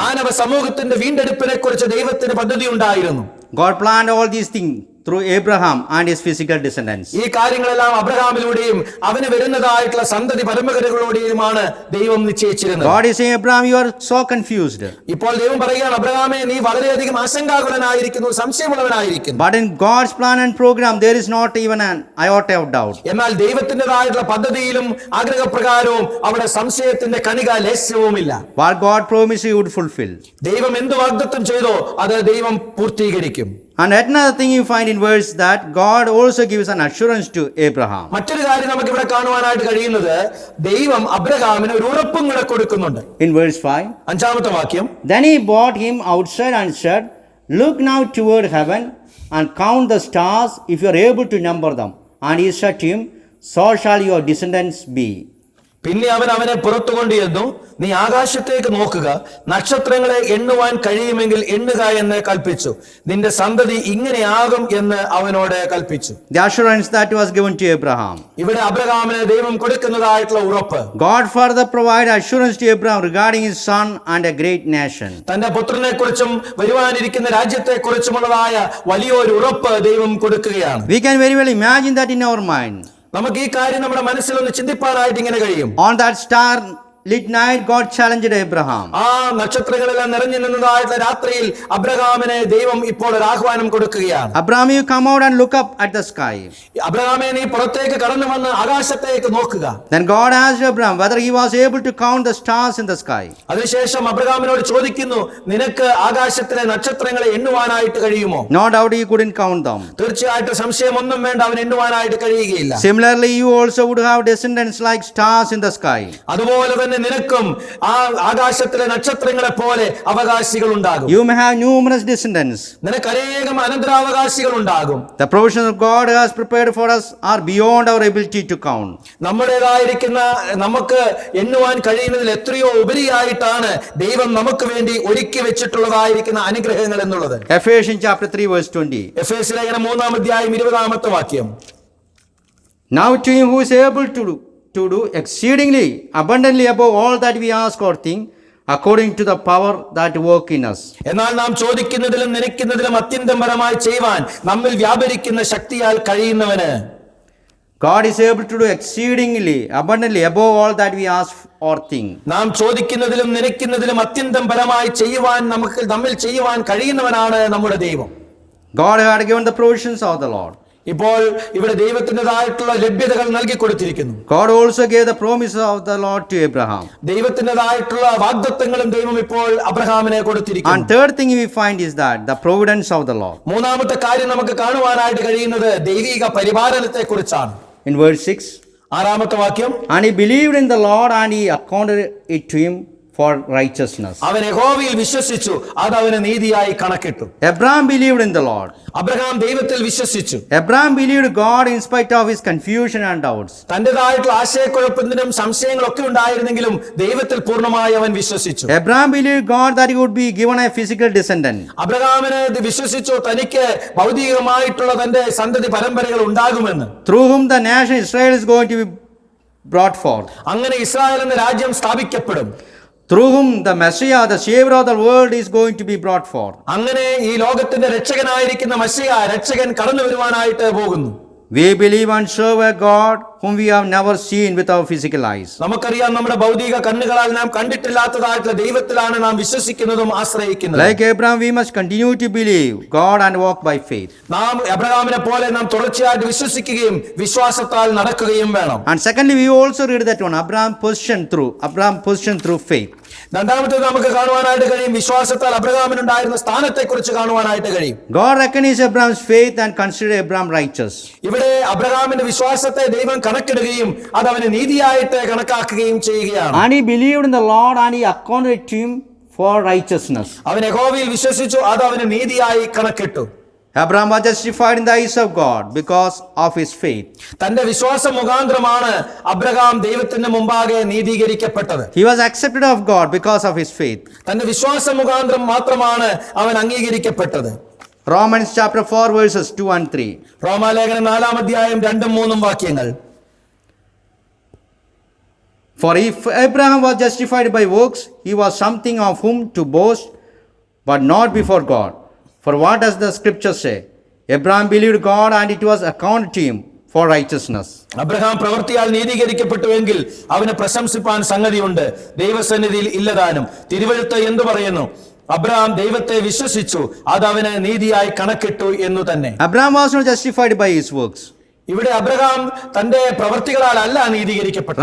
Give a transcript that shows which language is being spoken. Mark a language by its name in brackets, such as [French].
[Malayalam] മാനവ സമൂഹത്തിന്റെ വീണ്ടെടുപ്പിനെ കുറിച്ച് ദൈവത്തിന് പദ്ധതി ഉണ്ടായിരുന്നു. [English] God planned all these things through Abraham and his physical descendants. [Malayalam] ഈ കാര്യങ്ങളെല്ലാം അബ്രഹാമിലൂടെയും അവന് വരുന്നതായിട്ടുള്ള സന്തതി പരമ്പരകളിലൂടെയുമാണ് ദൈവം നിശ്ചയിച്ചിരുന്നത്. [English] God is saying, Abraham, you are so confused. [Malayalam] ഇപ്പോൾ ദൈവം പറയുകയാണ്, അബ്രഹാമേ, നീ വളരെയധികം ആശങ്കാകുലനായിരിക്കുന്നു, സംശയമുള്ളവനായിരിക്കുന്നു. [English] But in God's plan and program, there is not even an iota of doubt. [Malayalam] എന്നാൽ ദൈവത്തിൻ്റെതായിട്ടുള്ള പദ്ധതിയിലും ആഗ്രഹപ്രകാരവും അവിടെ സംശയത്തിന്റെ കണിക ലേശവുമില്ല. [English] What God promised He would fulfill. [Malayalam] ദൈവം എന്ത് വാഗ്ദത്തം ചെയ്തോ അത് ദൈവം പൂർത്തീകരിക്കും. [English] And another thing you find in verse that God also gives an assurance to Abraham. [Malayalam] മറ്റൊരു കാര്യം നമുക്ക് ഇവിടെ കാണുവാനായിട്ട് കഴിയുന്നത്, ദൈവം അബ്രഹാമിന് ഒരു ഉറപ്പും കൂടെ കൊടുക്കുന്നുണ്ട്. [English] In verse 5, [Malayalam] 5-ാമത്തെ വാക്യം, [English] Then he brought him outside and said, Look now toward heaven and count the stars if you are able to number them. And he said to him, So shall your descendants be. [Malayalam] പിന്നെ അവൻ അവനെ പുറത്തു കൊണ്ടുചെന്നു, നീ ആകാശത്തേക്ക് നോക്കുക, നക്ഷത്രങ്ങളെ എണ്ണുവാൻ കഴിയുമെങ്കിൽ എണ്ണുക എന്ന് കൽപ്പിച്ചു. നിന്റെ സന്തതി ഇങ്ങനെയാകും എന്ന് അവനോട് കൽപ്പിച്ചു. [English] The assurance that was given to Abraham. [Malayalam] ഇവിടെ അബ്രഹാമിന് ദൈവം കൊടുക്കുന്നതായിട്ടുള്ള ഉറപ്പ്. [English] God further provided assurance to Abraham regarding his son and a great nation. [Malayalam] തന്റെ പുത്രനെ കുറിച്ചും വരുവാനിരിക്കുന്ന രാജ്യത്തെ കുറിച്ചുമുള്ളതായ വലിയൊരു ഉറപ്പ് ദൈവം കൊടുക്കുകയാണ്. [English] We can very well imagine that in our mind. [Malayalam] നമുക്ക് ഈ കാര്യം നമ്മുടെ മനസ്സിൽ ഒന്ന് ചിന്തിപ്പാനായിട്ട് ഇങ്ങനെ കഴിയും. [English] On that starlit night, God challenged Abraham. [Malayalam] ആ നക്ഷത്രങ്ങളെല്ലാം നിറഞ്ഞു നിന്നതായിട്ടുള്ള രാത്രിയിൽ അബ്രഹാമിനെ ദൈവം ഇപ്പോൾ ഒരു ആഹ്വാനം കൊടുക്കുകയാണ്. [English] Abraham, you come out and look up at the sky. [Malayalam] അബ്രഹാമേ, നീ പുറത്തേക്ക് കടന്നു വന്ന് ആകാശത്തേക്ക് നോക്കുക. [English] Then God asked Abraham whether he was able to count the stars in the sky. [Malayalam] അതിനുശേഷം അബ്രഹാമിനോട് ചോദിക്കുന്നു, നിനക്ക് ആകാശത്തിലെ നക്ഷത്രങ്ങളെ എണ്ണുവാനായിട്ട് കഴിയുമോ? [English] No doubt he couldn't count them. [Malayalam] തീർച്ചയായിട്ടും സംശയമൊന്നും വേണ്ട, അവൻ എണ്ണുവാനായിട്ട് കഴിയുകയില്ല. [English] Similarly, you also would have descendants like stars in the sky. [Malayalam] അതുപോലെ തന്നെ നിനക്കും ആ ആകാശത്തിലെ നക്ഷത്രങ്ങളെ പോലെ അവകാശികൾ ഉണ്ടാകും. [English] You may have numerous descendants. [Malayalam] നിനക്ക് അനേകം അനന്തരാവകാശികൾ ഉണ്ടാകും. [English] The provisions of God has prepared for us are beyond our ability to count. [Malayalam] നമ്മുടേതായിരിക്കുന്ന നമുക്ക് എണ്ണുവാൻ കഴിയുന്നതിൽ എത്രയോ ഉപരിയായിട്ടാണ് ദൈവം നമുക്ക് വേണ്ടി ഒരുക്കി വെച്ചിട്ടുള്ളതായിരിക്കുന്ന അനുഗ്രഹങ്ങൾ എന്നുള്ളത്. [English] Ephesians chapter 3 verse 20. [Malayalam] എഫേസ്യ ലേഖനം 3-ാം അധ്യായം 20-ാമത്തെ വാക്യം. [English] Now to him who is able to do exceedingly abundantly above all that we ask or think, according to the power that work in us. [Malayalam] എന്നാൽ നാം ചോദിക്കുന്നതിലും നനയ്ക്കുന്നതിലും അത്യന്തപരമായി ചെയ്യുവാൻ നമ്മിൽ വ്യാപരിക്കുന്ന ശക്തിയാൽ കഴിയുന്നവന്. [English] God is able to do exceedingly abundantly above all that we ask or think. [Malayalam] നാം ചോദിക്കുന്നതിലും നനയ്ക്കുന്നതിലും അത്യന്തം പരമായി ചെയ്യുവാൻ നമ്മിൽ ചെയ്യുവാൻ കഴിയുന്നവനാണ് നമ്മുടെ ദൈവം. [English] God had given the provisions of the Lord. [Malayalam] ഇപ്പോൾ ഇവിടെ ദൈവത്തിൻ്റെതായിട്ടുള്ള ലഭ്യതകൾ നൽകി കൊടുത്തിരിക്കുന്നു. [English] God also gave the promises of the Lord to Abraham. [Malayalam] ദൈവത്തിൻ്റെതായിട്ടുള്ള വാഗ്ദത്തങ്ങളും ദൈവം ഇപ്പോൾ അബ്രഹാമിനെ കൊടുത്തിരിക്കുന്നു. [English] And third thing we find is that the providence of the Lord. [Malayalam] മൂന്നാമത്തെ കാര്യം നമുക്ക് കാണുവാനായിട്ട് കഴിയുന്നത് ദൈവിക പരിപാലനത്തെ കുറിച്ചാണ്. [English] In verse 6, [Malayalam] 6-ാമത്തെ വാക്യം. [English] and he believed in the Lord and he accounted it to him for righteousness. [Malayalam] അവൻ യഹോവയിൽ വിശ്വസിച്ചു, അത് അവന് നീതിയായി കണക്കിട്ടു. [English] Abraham believed in the Lord. [Malayalam] Abraham ദൈവത്തിൽ വിശ്വസിച്ചു. [English] Abraham believed God in spite of his confusion and doubts. [Malayalam] തന്റേതായിട്ടുള്ള ആശയക്കുഴപ്പത്തിനും സംശയങ്ങളൊക്കെ ഉണ്ടായിരുന്നെങ്കിലും ദൈവത്തിൽ പൂർണ്ണമായി അവൻ വിശ്വസിച്ചു. [English] Abraham believed God that he would be given a physical descendant. [Malayalam] അബ്രഹാമിനെ വിശ്വസിച്ചു, തനിക്ക് ഭൗതികമായിട്ടുള്ള തന്റെ സന്തതി പരമ്പരകൾ ഉണ്ടാകുമെന്ന്. [English] Through whom the nation Israel is going to be brought forth. [Malayalam] അങ്ങനെ ഇസ്രായേൽ എന്ന രാജ്യം സ്ഥാപിക്കപ്പെടും. [English] Through whom the Messiah, the Savior of the world, is going to be brought forth. [Malayalam] അങ്ങനെ ഈ ലോകത്തിന്റെ രക്ഷകനായിരിക്കുന്ന മശിയ രക്ഷകൻ കടന്നു വരുവാനായിട്ട് പോകുന്നു. [English] We believe and serve a God whom we have never seen with our physical eyes. [Malayalam] നമുക്കറിയാം, നമ്മുടെ ഭൗതിക കണ്ണുകളാൽ നാം കണ്ടിട്ടില്ലാത്തതായിട്ടുള്ള ദൈവത്തിലാണ് നാം വിശ്വസിക്കുന്നതും ആശ്രയിക്കുന്നതും. [English] Like Abraham, we must continue to believe God and walk by faith. [Malayalam] നാം അബ്രഹാമിനെ പോലെ നാം തുടർച്ചയായിട്ട് വിശ്വസിക്കുകയും വിശ്വാസത്താൽ നടക്കുകയും വേണം. [English] And secondly, we also read that one Abraham positioned through faith. [Malayalam] രണ്ടാമത്തേത് നമുക്ക് കാണുവാനായിട്ട് കഴിയും, വിശ്വാസത്താൽ അബ്രഹാമിനുണ്ടായിരുന്ന സ്ഥാനത്തെ കുറിച്ച് കാണുവാനായിട്ട് കഴിയും. [English] God recognized Abraham's faith and considered Abraham righteous. [Malayalam] ഇവിടെ അബ്രഹാമിന്റെ വിശ്വാസത്തെ ദൈവം കണക്കിടുകയും അത് അവന് നീതിയായിട്ട് കണക്കാക്കുകയും ചെയ്യുകയാണ്. [English] And he believed in the Lord and he accounted it to him for righteousness. [Malayalam] അവൻ യഹോവയിൽ വിശ്വസിച്ചു, അത് അവന് നീതിയായി കണക്കിട്ടു. [English] Abraham was justified in the eyes of God because of his faith. [Malayalam] തന്റെ വിശ്വാസം മുഖാന്തരമാണ് അബ്രഹാം ദൈവത്തിന്റെ മുമ്പാകെ നീതീകരിക്കപ്പെട്ടത്. [English] He was accepted of God because of his faith. [Malayalam] തന്റെ വിശ്വാസം മുഖാന്തരം മാത്രമാണ് അവൻ അംഗീകരിക്കപ്പെട്ടത്. [English] Romans chapter 4 verses 2 and 3. [Malayalam] റോമാലേഖനം 4-ാം അധ്യായം 2-3 വാക്യങ്ങൾ. [English] For if Abraham was justified by works, he was something of whom to boast, but not before God. For what does the scripture say? Abraham believed God and it was accounted to him for righteousness. [Malayalam] Abraham പ്രവൃത്തിയാൽ നീതീകരിക്കപ്പെട്ടുവെങ്കിൽ അവന് പ്രശംസിപ്പാൻ സംഗതിയുണ്ട്, ദൈവസന്നിധിയിൽ ഇല്ലതാനും. തിരുവെഴുത്ത് എന്തു പറയുന്നു? Abraham ദൈവത്തെ വിശ്വസിച്ചു, അത് അവന് നീതിയായി കണക്കിട്ടു എന്നു തന്നെ. [English] Abraham was not justified by his works. [Malayalam] ഇവിടെ അബ്രഹാം തന്റെ പ്രവൃത്തികളാൽ അല്ല നീതീകരിക്കപ്പെട്ടത്.